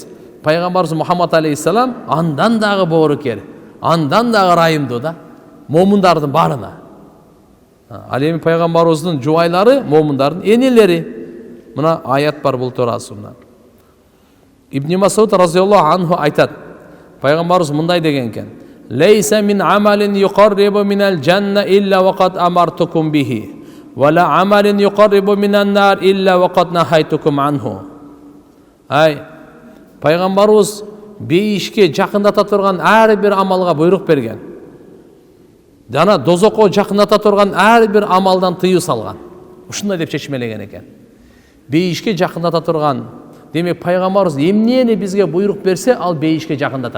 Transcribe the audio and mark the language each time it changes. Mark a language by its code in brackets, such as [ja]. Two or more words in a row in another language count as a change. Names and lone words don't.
[ky] Пайгамбарыбыз Мухаммад алейхиссалам андан дагы боорукер, андан дагы ырайымдуу да, момундардын барына. Ал эми пайгамбарыбыздын жубайлары, момундардын энелери. Мына аят бар бул туурасында. Ибн Масуд [ar] رضي الله عنه [ky] айтат. Пайгамбарыбыз мындай деген экен: [ar] "ليس من عمل يقرب من الجنة إلا وقد أمرتكم به، ولا عمل يقرب من النار إلا وقد نهيتكم عنه." [ky] Ай, пайгамбарыбыз бейишке жакындата турган ар бир амалга буйрук берген. Жана дозокко жакындата турган ар бир амалдан тыюу салган. Ушундай деп чечмелеген экен. Бейишке жакындата турган, демек пайгамбарыбыз эмнени бизге буйрук берсе, ал бейишке жакындатат.